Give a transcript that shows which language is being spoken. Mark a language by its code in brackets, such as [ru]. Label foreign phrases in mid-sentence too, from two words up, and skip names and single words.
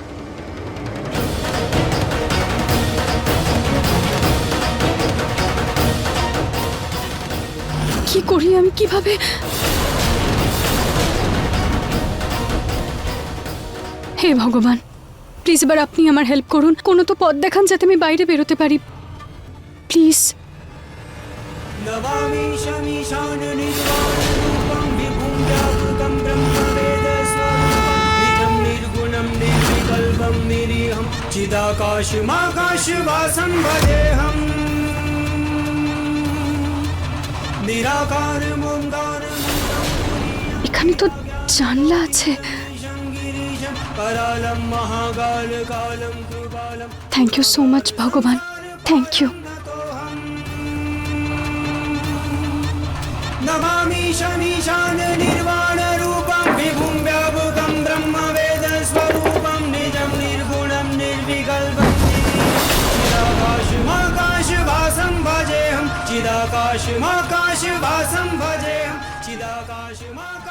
[bn] কি করি আমি, কিভাবে? হে ভগবান, প্লিজ এবার আপনি আমার হেল্প করুন। কোনো তো পথ দেখান যাতে আমি বাইরে বেরোতে পারি, প্লিজ। [sa] नमामि शमीशाननिर्वाणरूपं विभुं व्यापकं ब्रह्मवेदस्वरूपं निजं निर्गुणं निर्विकल्पं निरीहं चिदाकाशमाकाशवासं भजेऽहं निराकारमोङ्कारं [bn] এখানে তো জানলা আছে। [sa] गिरीशं करालं महाकालकालं कृपालं [en] thank you so much ভগবান, thank you. [sa] नमामि शमीशाननिर्वाणरूपं विभुं व्यापकं ब्रह्मवेदस्वरूपं निजं निर्गुणं निर्विकल्पं चिदाकाशमाकाशवासं भजेऽहं चिदाकाशमाकाशवासं भजेऽहं चिदाकाशमाकाशवासं